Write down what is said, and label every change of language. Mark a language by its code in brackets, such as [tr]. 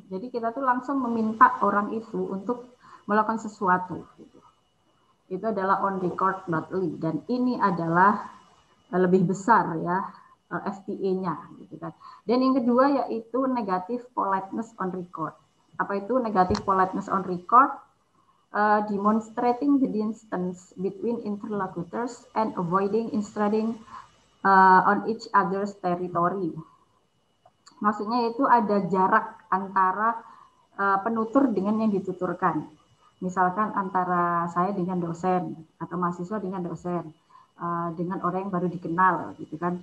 [id] Jadi kita tuh langsung meminta orang itu untuk melakukan sesuatu gitu. Itu adalah on record blatantly, dan ini adalah lebih besar ya FTA-nya gitu kan. Dan yang kedua yaitu negative politeness on record. Apa itu negative politeness on record? [en] Demonstrating the distance between interlocutors and avoiding intruding on each other's territory. [id] Maksudnya itu ada jarak antara penutur dengan yang dituturkan. Misalkan antara saya dengan dosen atau mahasiswa dengan dosen, dengan orang yang baru dikenal, gitu kan.